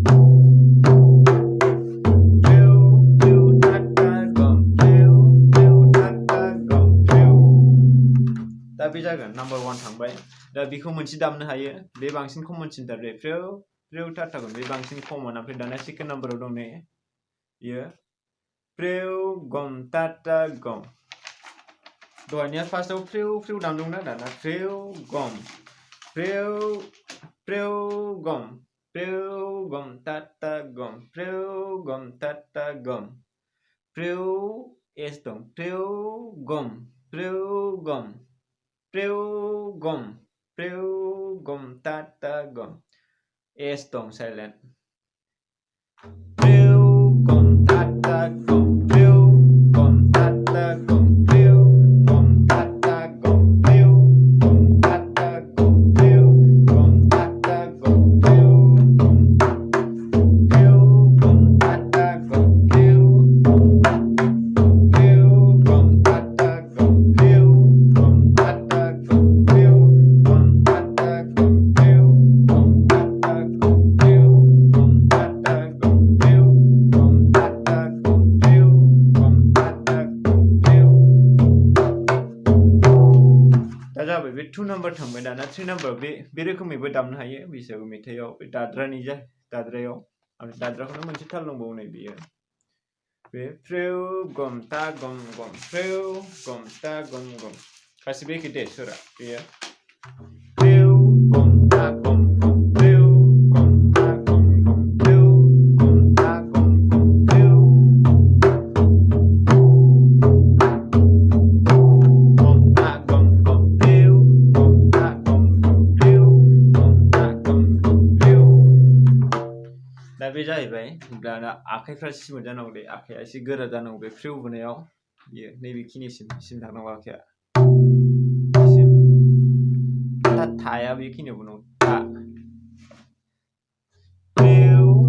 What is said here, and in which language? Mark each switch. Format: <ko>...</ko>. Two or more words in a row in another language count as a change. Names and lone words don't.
<brx>प्रिउ प्रिउ टाटा गम प्रिउ प्रिउ टाटा गम प्रिउ दा बे जागोन नाम्बार 1 थांबाय दा बेखौ मोनसे दामनो हायो बे बांसिन कमनसिनथार बे प्रिउ प्रिउ टाटा गम बे बांसिन कमन ओमफ्राय दाना</brx> <en>second number</en> <brx>दं नै इयो प्रिउ गम टाटा गम दहायनिया फार्स्टआव प्रिउ प्रिउ दामदोंना दाना प्रिउ गम प्रिउ प्रिउ गम टाटा गम प्रिउ गम टाटा गम प्रिउ एस दं प्रिउ गम टाटा गम एस दं साइलेन्ट प्रिउ गम टाटा गम प्रिउ गम टाटा गम प्रिउ गम टाटा गम प्रिउ गम टाटा गम प्रिउ गम टाटा गम प्रिउ गम टाटा गम प्रिउ गम टाटा गम प्रिउ गम टाटा गम प्रिउ गम टाटा गम प्रिउ गम टाटा गम प्रिउ गम टाटा गम प्रिउ गम टाटा गम प्रिउ गम टाटा गम प्रिउ दा जाबाय बे 2 नाम्बार थांबाय दाना 3 नाम्बार बे रोखोमैबो दामनो हायो बैसागु मेथाइयाव बे दाद्रानि दाद्रायाव आरो दाद्राखौनो मोनसे थाल दंबावो नै बेयो बे प्रिउ गम ता गम गम प्रिउ गम ता गम गम गासिबो एखे दे सोरा बेयो प्रिउ गम ता गम गम प्रिउ गम ता गम गम प्रिउ गम ता गम गम प्रिउ गम ता गम गम प्रिउ गम ता गम गम प्रिउ गम ता गम गम प्रिउ दा बे जाहैबाय दाना आखाइफ्रा सिमोन जानांगौ दे आखाइया एसे गोरा जानांगौ बे प्रिउ बुनायाव बियो नैबेखिनिसिम थांनांगौ आखाइया थाया बेखिनियाव बुनांगौ था प्रिउ</brx>